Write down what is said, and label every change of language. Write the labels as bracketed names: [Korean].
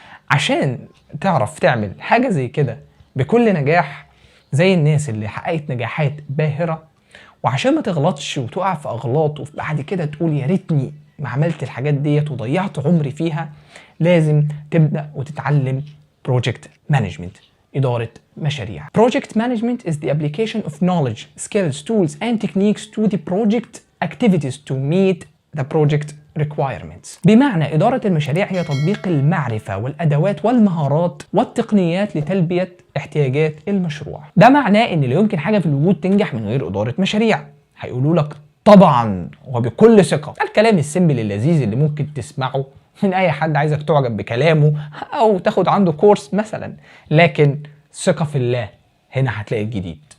[Arabic] عشان تعرف تعمل حاجة زي كده بكل نجاح زي الناس اللي حققت نجاحات باهرة، وعشان ما تغلطش وتقع في اغلاط وبعد كده تقول يا ريتني ما عملت الحاجات ديت وضيعت عمري فيها، لازم تبدأ وتتعلم Project Management، إدارة مشاريع. [English] Project Management is the application of knowledge, skills, tools and techniques to the project activities to meet the project requirements. [Arabic] بمعنى إدارة المشاريع هي تطبيق المعرفة والأدوات والمهارات والتقنيات لتلبية احتياجات المشروع. ده معناه إن لا يمكن حاجة في الوجود تنجح من غير إدارة مشاريع. هيقولوا لك طبعا وبكل ثقة الكلام السيمبل اللذيذ اللي ممكن تسمعه من أي حد عايزك تعجب بكلامه أو تاخد عنده كورس مثلا، لكن ثقة في الله هنا هتلاقي الجديد.